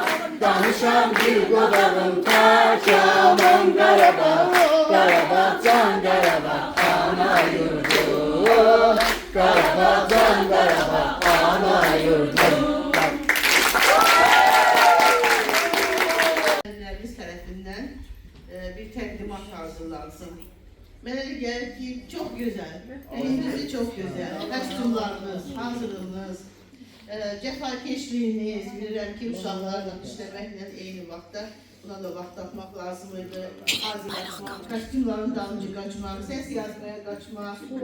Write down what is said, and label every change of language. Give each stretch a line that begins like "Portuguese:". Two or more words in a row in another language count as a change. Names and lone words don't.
Turkish: Danışan bir babanın her zaman merhaba. Merhaba can merhaba. Ana yurdum. Merhaba can merhaba. Ana yurdum.
Azerbaijani: Öğretmenlerimiz tərəfindən bir təqdimat hazırlansın. Mənə elə gəlir ki, çox gözəl, birincisi çox gözəl, kostyumlarınız, hazırlığınız, cəfakeşliyiniz, bilirəm ki, uşaqlarla işləməklə eyni vaxtda buna da vaxt tapmaq lazım idi, hazırlaşmaq, kostyumların dalınca qaçmaq, səs yazmaya qaçmaq.